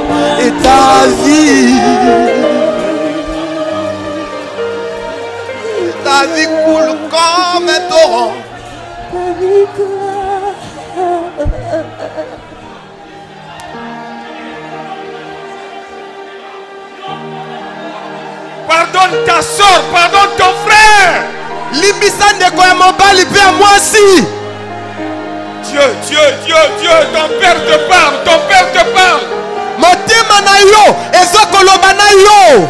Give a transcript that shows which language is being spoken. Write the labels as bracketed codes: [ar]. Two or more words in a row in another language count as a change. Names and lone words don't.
[fr] Et ta vie coule comme un torrent. Pardonne ta soeur, pardonne ton frère. [ln] Limbisande kwa mobali pe moi si. [fr] Dieu, ton père te parle, ton père te parle. [ln] Motema na yo, ezokoloba na yo.